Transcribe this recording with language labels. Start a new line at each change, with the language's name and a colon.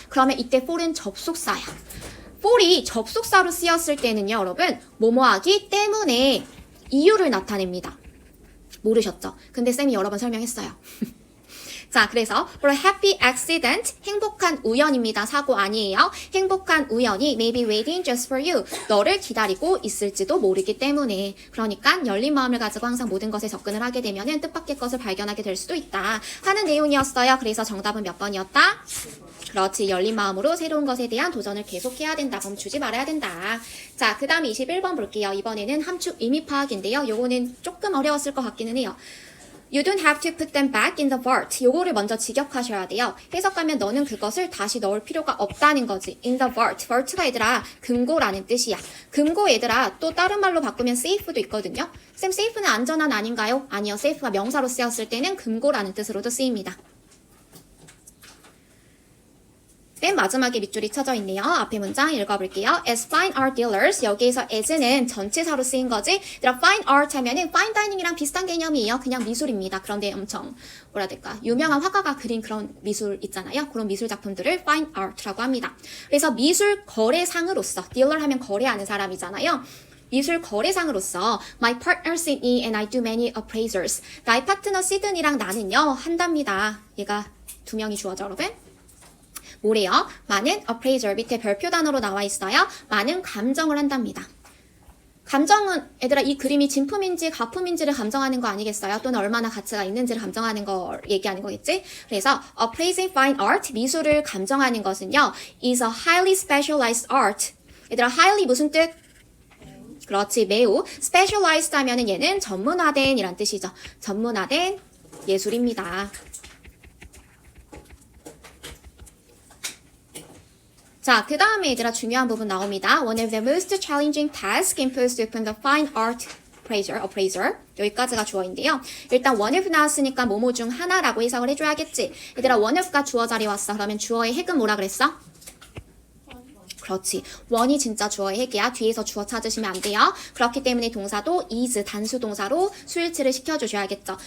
Korean: 그러면 이때 for은 접속사야. for이 접속사로 쓰였을 때는요, 여러분, 뭐뭐하기 때문에 이유를 나타냅니다. 모르셨죠? 근데 쌤이 여러 번 설명했어요. 자, 그래서
English: for a happy accident,
Korean: 행복한 우연입니다. 사고 아니에요. 행복한 우연이
English: may be waiting just for you.
Korean: 너를 기다리고 있을지도 모르기 때문에. 그러니까 열린 마음을 가지고 항상 모든 것에 접근을 하게 되면은 뜻밖의 것을 발견하게 될 수도 있다 하는 내용이었어요. 그래서 정답은 몇 번이었다? 그렇지. 열린 마음으로 새로운 것에 대한 도전을 계속해야 된다. 멈추지 말아야 된다. 자, 그 다음 21번 볼게요. 이번에는 함축 의미 파악인데요. 요거는 조금 어려웠을 것 같기는 해요.
English: You don't have to put them back in the vault.
Korean: 요거를 먼저 직역하셔야 돼요. 해석하면 너는 그것을 다시 넣을 필요가 없다는 거지.
English: In the vault.
Korean: vault가 얘들아 금고라는 뜻이야. 금고 얘들아 또 다른 말로 바꾸면 safe도 있거든요. 쌤 safe는 안전한 아닌가요? 아니요. safe가 명사로 쓰였을 때는 금고라는 뜻으로도 쓰입니다. 맨 마지막에 밑줄이 쳐져 있네요. 앞에 문장 읽어볼게요.
English: As fine art dealers,
Korean: 여기에서 as는 전치사로 쓰인 거지. 얘들아, fine art 하면은 fine dining이랑 비슷한 개념이에요. 그냥 미술입니다. 그런데 엄청 뭐라 해야 될까? 유명한 화가가 그린 그런 미술 있잖아요. 그런 미술 작품들을 fine art라고 합니다. 그래서 미술 거래상으로서, dealer 하면 거래하는 사람이잖아요. 미술 거래상으로서
English: My partner Sydney and I do many appraisals.
Korean: 나의 파트너 시드니랑 나는요 한답니다. 얘가 두 명이 주어져, 여러분. 뭐래요? 많은 appraiser 밑에 별표 단어로 나와 있어요. 많은 감정을 한답니다. 감정은 얘들아 이 그림이 진품인지 가품인지를 감정하는 거 아니겠어요? 또는 얼마나 가치가 있는지를 감정하는 걸 얘기하는 거겠지?
English: 그래서 appraising fine art
Korean: 미술을 감정하는 것은요
English: is a highly specialized art.
Korean: 얘들아 highly 무슨 뜻? 그렇지, 매우 specialized 하면은 얘는 전문화된 이란 뜻이죠. 전문화된 예술입니다. 자, 그 다음에 얘들아 중요한 부분 나옵니다.
English: One of the most challenging tasks imposed upon the fine art appraiser.
Korean: 여기까지가 주어인데요. 일단 one of 나왔으니까 뭐뭐 중 하나라고 해석을 해줘야겠지. 얘들아 one of가 주어 자리에 왔어. 그러면 주어의 핵은 뭐라 그랬어? 그렇지. one이 진짜 주어의 핵이야. 뒤에서 주어 찾으시면 안 돼요. 그렇기 때문에 동사도 is 단수 동사로 수일치를 시켜주셔야겠죠.